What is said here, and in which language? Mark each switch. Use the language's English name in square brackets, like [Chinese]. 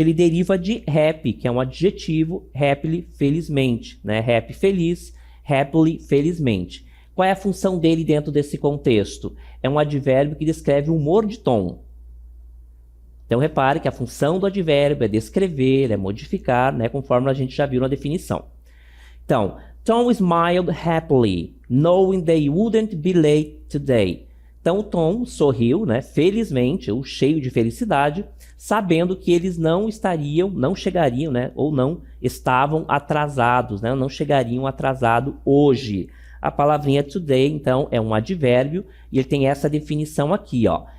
[Portuguese] Ele deriva de happy, que é um adjetivo. Happily, felizmente, né? Happy, feliz. Happily, felizmente. Qual é a função dele dentro desse contexto? É um advérbio que descreve o humor de Tom. Então, repare que a função do advérbio é descrever, é modificar, né, conforme a gente já viu na definição. [English] Então, Tom smiled happily, knowing they wouldn't be late today. [Portuguese] Então, o Tom sorriu, né, felizmente, ou cheio de felicidade, sabendo que eles não chegariam, né, ou não estavam atrasados, né, não chegariam atrasado hoje. A palavrinha today, então, é um advérbio e ele tem essa definição aqui, ó.